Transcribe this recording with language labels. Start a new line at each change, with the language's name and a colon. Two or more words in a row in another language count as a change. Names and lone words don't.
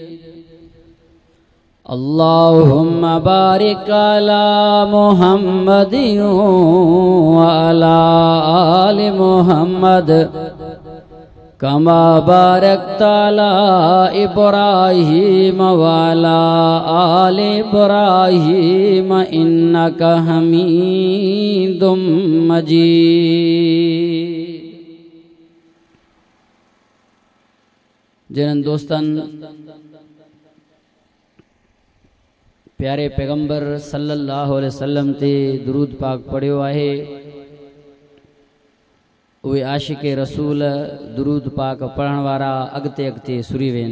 Arabic: اللهم بارك على محمد وعلى آل محمد كما باركت على إبراهيم وعلى آل إبراهيم إنك حميد مجيد.
Sindhi: जिन्हनि दोस्तनि प्यारे पैगंबर
Arabic: صلى الله عليه وسلم
Sindhi: ते दुरूद पाक पढ़ियो आहे उहे आशिक रसूल दुरूद पाक पढ़ण वारा अॻिते अॻिते सुरी वेन।